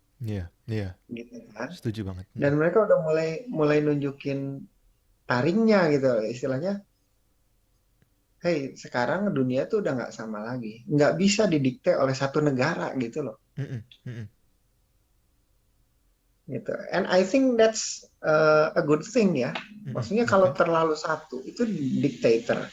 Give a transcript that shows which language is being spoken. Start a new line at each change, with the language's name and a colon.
Indonesian: ya, ya, Gitu kan. setuju banget. Dan mereka udah mulai mulai nunjukin taringnya gitu loh. Istilahnya, hey, sekarang dunia tuh udah nggak sama lagi. Nggak bisa didikte oleh satu negara gitu loh. Mm-mm, mm-mm, Gitu.
English: And I think that's a good thing ya. mm-mm,
Indonesian: Maksudnya kalau oke, terlalu satu itu dictator.